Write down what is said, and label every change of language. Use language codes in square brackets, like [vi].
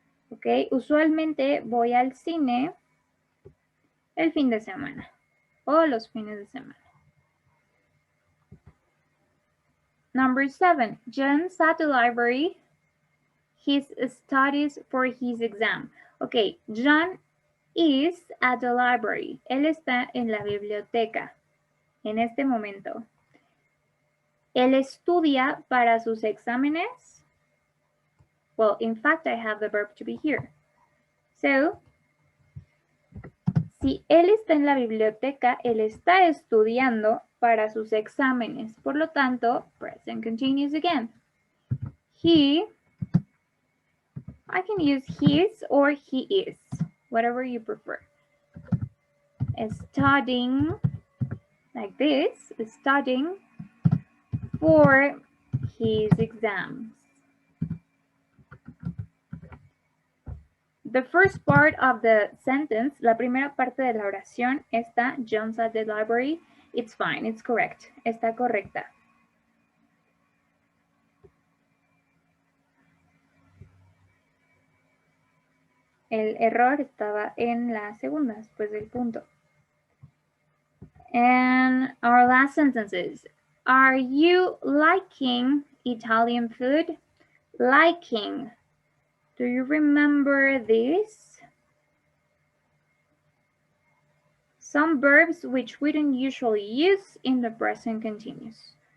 [es] Ok, usualmente voy al cine el fin de semana o los fines de semana. [en] Number 7, John's at the library. His studies for his exam. Ok, John is at the library. [es] Él está en la biblioteca en este momento. Él estudia para sus exámenes. [en] Well, in fact, I have the verb to be here. [es] So, si él está en la biblioteca, él está estudiando para sus exámenes. Por lo tanto, [en] present continuous again. He, I can use his or he is, whatever you prefer. Studying, like this, studying for his exams. The first part of the sentence, [es] la primera parte de la oración está [en] John's at the library. It's fine, it's correct. [es] Está correcta. El error estaba en la segunda, después del punto. [en] And our last sentences. Are you liking Italian food? Liking. Do you remember this? Some verbs which we don't usually use in the present continuous.